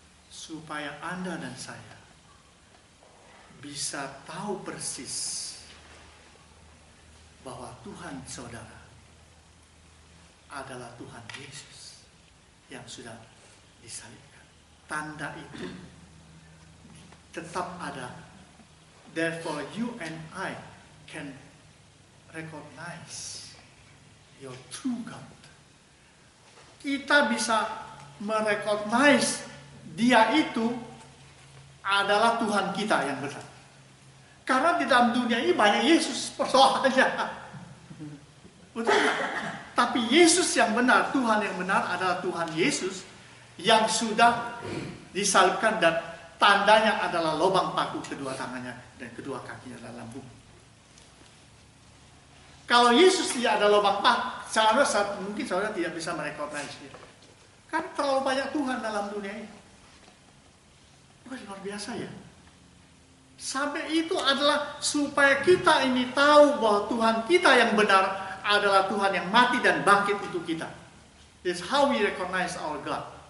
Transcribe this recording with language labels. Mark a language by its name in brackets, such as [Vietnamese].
[Indonesian] Supaya Anda dan saya bisa tahu persis bahwa Tuhan saudara adalah Tuhan Yesus yang sudah disalibkan. Tanda itu tetap ada. [English] Therefore you and I can recognize your true God. [Indonesian] Kita bisa merecognize Dia itu adalah Tuhan kita yang benar. Karena di dalam dunia ini banyak Yesus persoalannya. Betul nggak? Tapi Yesus yang benar, Tuhan yang benar adalah Tuhan Yesus yang sudah disalibkan dan tandanya adalah lubang paku kedua tangannya dan kedua kakinya dalam bumi. Kalau Yesus tidak ada lubang paku, mungkin saudara tidak bisa merecognize dia. Kan terlalu banyak Tuhan dalam dunia ini. Wah, luar biasa ya. Sampai itu adalah supaya kita ini tahu bahwa Tuhan kita yang benar adalah Tuhan yang mati dan bangkit untuk kita. [English] That's how we recognize our God.